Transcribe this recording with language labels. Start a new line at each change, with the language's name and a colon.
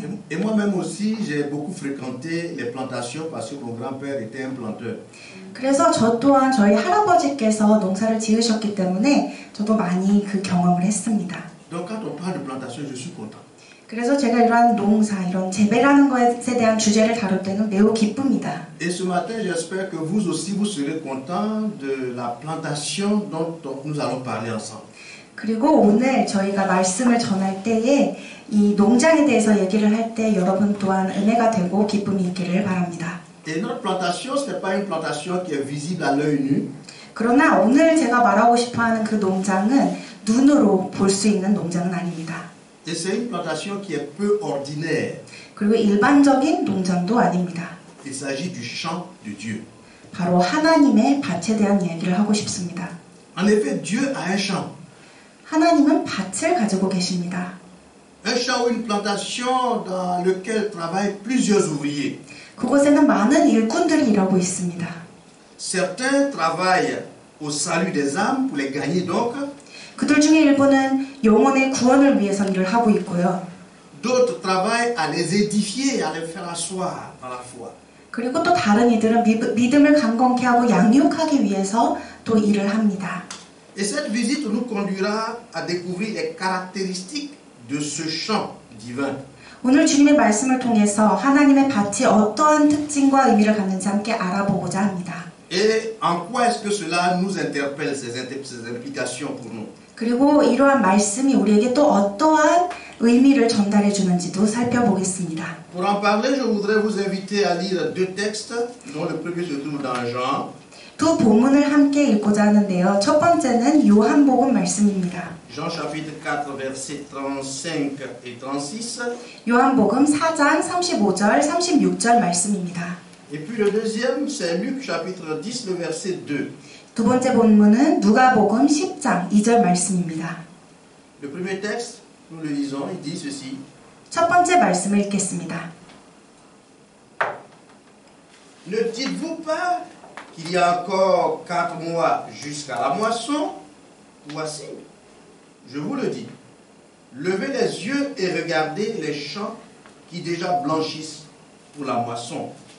French: Et moi-même aussi, j'ai beaucoup fréquenté les plantations parce que mon grand-père était un planteur.
Korean: 그래서 저 또한 저희 할아버지께서 농사를 지으셨기 때문에 저도 많이 그 경험을 했습니다.
French: Donc quand on parle de plantation, je suis content.
Korean: 그래서 제가 이런 농사, 이런 재배라는 것에 대한 주제를 다룰 때는 매우 기쁩니다.
French: Et ce matin, j'espère que vous aussi, vous serez content de la plantation dont nous allons parler ensemble.
Korean: 그리고 오늘 저희가 말씀을 전할 때에 이 농장에 대해서 얘기를 할 때 여러분 또한 은혜가 되고 기쁨이 있기를 바랍니다.
French: Et notre plantation, ce n'est pas une plantation qui est visible à l'œil nu.
Korean: 그러나 오늘 제가 말하고 싶어하는 그 농장은 눈으로 볼 수 있는 농장은 아닙니다.
French: Et c'est une plantation qui est peu ordinaire.
Korean: 그리고 일반적인 농장도 아닙니다.
French: Il s'agit du champ de Dieu.
Korean: 바로 하나님의 밭에 대한 이야기를 하고 싶습니다.
French: En effet, Dieu a un champ.
Korean: 하나님은 밭을 가지고 계십니다.
French: Un champ ou une plantation dans lequel travaillent plusieurs ouvriers.
Korean: 그곳에는 많은 일꾼들이 일하고 있습니다.
French: Certains travaillent au salut des âmes pour les gagner donc.
Korean: 그들 중에 일부는 영혼의 구원을 위해서 일을 하고 있고요.
French: D'autres travaillent à les édifier, à les faire asseoir dans la foi.
Korean: 그리고 또 다른 이들은 믿음을 강건케 하고 양육하기 위해서 또 일을 합니다.
French: Et cette visite nous conduira à découvrir les caractéristiques de ce champ divin.
Korean: 오늘 주님의 말씀을 통해서 하나님의 밭이 어떠한 특징과 의미를 갖는지 함께 알아보고자 합니다.
French: Et en quoi est-ce que cela nous interpelle, ces implications pour nous?
Korean: 그리고 이러한 말씀이 우리에게 또 어떠한 의미를 전달해 주는지도 살펴보겠습니다.
French: Pour en parler, je voudrais vous inviter à lire 2 textes, dont le premier se trouve dans Jean.
Korean: 두 본문을 함께 읽고자 하는데요. 첫 번째는 요한복음 말씀입니다.
French: Jean chapitre 4, versets 35 et 36.
Korean: 요한복음 4장 35절, 36절 말씀입니다.
French: Et puis le deuxième, c'est Luc chapitre 10, le verset 2.
Korean: 두 번째 본문은 누가복음 10장 2절 말씀입니다.
French: Le premier texte, nous le lisons, il dit ceci.
Korean: 첫 번째 말씀을 읽겠습니다.
French: Ne dites-vous pas qu'il y a encore 4 mois jusqu'à la moisson? Voici, je vous le dis, levez les yeux et regardez les champs qui déjà blanchissent pour la moisson.